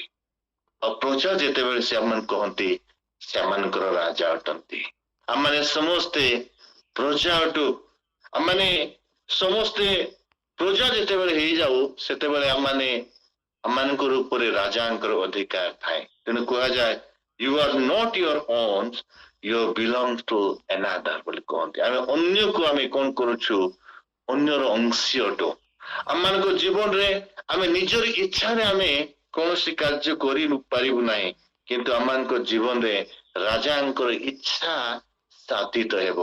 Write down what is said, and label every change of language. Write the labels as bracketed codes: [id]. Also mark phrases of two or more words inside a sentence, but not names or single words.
[or] ଆଉ ପ୍ରଜା ଯେତେବେଳେ ସେମାନେ କହନ୍ତି ସେମାନଙ୍କର ରାଜା ଅଟନ୍ତି। ଆମମାନେ ସମସ୍ତେ ପ୍ରଜା ଅଟୁ। ଆମମାନେ ସମସ୍ତେ ପ୍ରଜା ଯେତେବେଳେ ହେଇଯାଉ ସେତେବେଳେ ଆମମାନଙ୍କର ଉପରେ ରାଜାଙ୍କର ଅଧିକାର ଥାଏ। ତେଣୁ କୁହାଯାଏ [en] you are not your own, you belong to another [or] ବୋଲି କହନ୍ତି। ଆମେ ଅନ୍ୟକୁ ଆମେ କଣ କରୁଛୁ? ଅନ୍ୟର ଅଂଶୀ ଅଟୁ। ଆମମାନଙ୍କ ଜୀବନରେ ଆମେ ନିଜର ଇଚ୍ଛାରେ ଆମେ କୌଣସି କାର୍ଯ୍ୟ କରିପାରିବୁ ନାହିଁ, କିନ୍ତୁ ଆମମାନଙ୍କ ଜୀବନରେ ରାଜାଙ୍କର ଇଚ୍ଛା ସାଧିତ ହେବ।